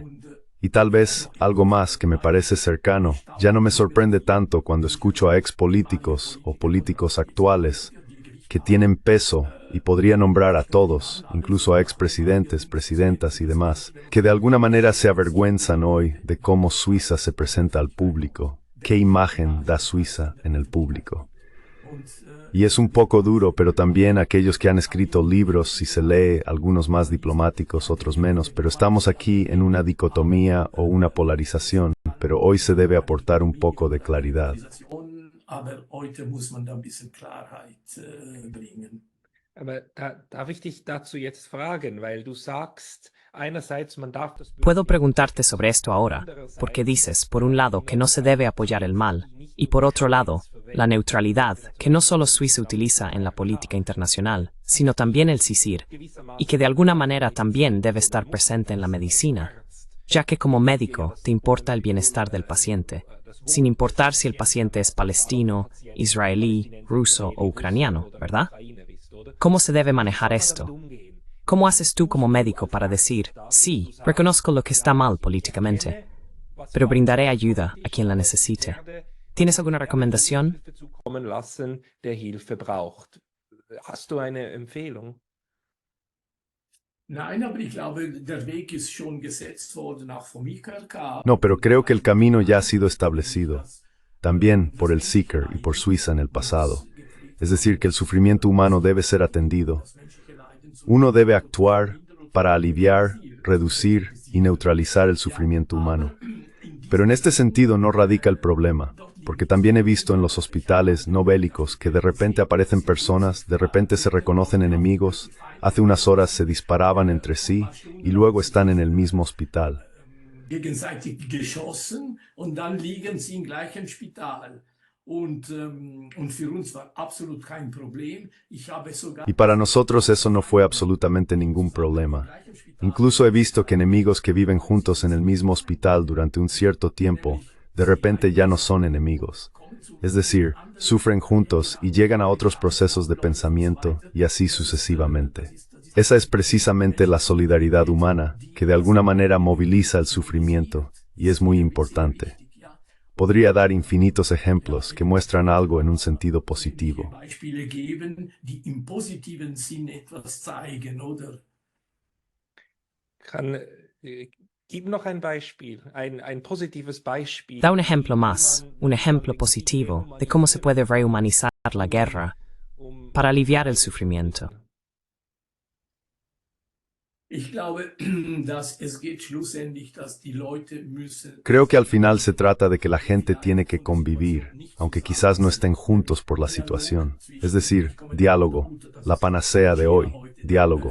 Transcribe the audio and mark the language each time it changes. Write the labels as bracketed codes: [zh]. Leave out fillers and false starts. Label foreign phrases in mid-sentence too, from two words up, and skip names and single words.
[es] Y tal vez algo más que me parece cercano, ya no me sorprende tanto cuando escucho a ex políticos o políticos actuales que tienen peso y podría nombrar a todos, incluso a expresidentes, presidentas y demás, que de alguna manera se avergüenzan hoy de cómo Suiza se presenta al público, qué imagen da Suiza en el público. Y es un poco duro, pero también aquellos que han escrito libros, si se lee, algunos más diplomáticos, otros menos, pero estamos aquí en una dicotomía o una polarización, pero hoy se debe aportar un poco de claridad. [de] Aber heute muss man da ein bisschen Klarheit bringen. Aber darf ich dich dazu jetzt fragen, weil du sagst, einerseits man darf das [es] Puedo preguntarte sobre esto ahora, porque dices, por un lado, que no se debe apoyar el mal, y por otro lado, la neutralidad, que no solo Suiza utiliza en la política internacional, sino también el CICIR, y que de alguna manera también debe estar presente en la medicina, ya que como médico te importa el bienestar del paciente, sin importar si el paciente es palestino, israelí, ruso o ucraniano, ¿verdad? ¿Cómo se debe manejar esto? ¿Cómo haces tú como médico para decir, sí, reconozco lo que está mal políticamente, pero brindaré ayuda a quien la necesite? ¿Tienes alguna recomendación? [de] zukommen lassen, der Hilfe braucht? Hast du eine Empfehlung? Nein, aber ich glaube, der Weg ist schon gesetzt worden, auch vom IKRK. [es] No, pero creo que el camino ya ha sido establecido, también por el SICR y por Suiza en el pasado. Es decir, que el sufrimiento humano debe ser atendido. Uno debe actuar para aliviar, reducir y neutralizar el sufrimiento humano. Pero en este sentido no radica el problema, porque también he visto en los hospitales no bélicos que de repente aparecen personas, de repente se reconocen enemigos, hace unas horas se disparaban entre sí y luego están en el mismo hospital. [de] Gegenseitig geschossen und dann liegen sie im gleichen Spital. Und für uns war absolut kein Problem. Ich habe sogar [es] Y para nosotros eso no fue absolutamente ningún problema. Incluso he visto que enemigos que viven juntos en el mismo hospital durante un cierto tiempo, de repente ya no son enemigos. Es decir, sufren juntos y llegan a otros procesos de pensamiento y así sucesivamente. Esa es precisamente la solidaridad humana, que de alguna manera moviliza el sufrimiento, y es muy importante. Podría dar infinitos ejemplos que muestran algo en un sentido positivo. [de] Beispiele geben, die im positiven Sinn etwas zeigen, oder? Gib noch ein Beispiel, ein positives Beispiel. [es] Da un ejemplo más, un ejemplo positivo de cómo se puede rehumanizar la guerra para aliviar el sufrimiento. [de] Ich glaube, dass es geht schlussendlich, dass die Leute müssen. [es] Creo que al final se trata de que la gente tiene que convivir, aunque quizás no estén juntos por la situación. Es decir, diálogo, la panacea de hoy, diálogo.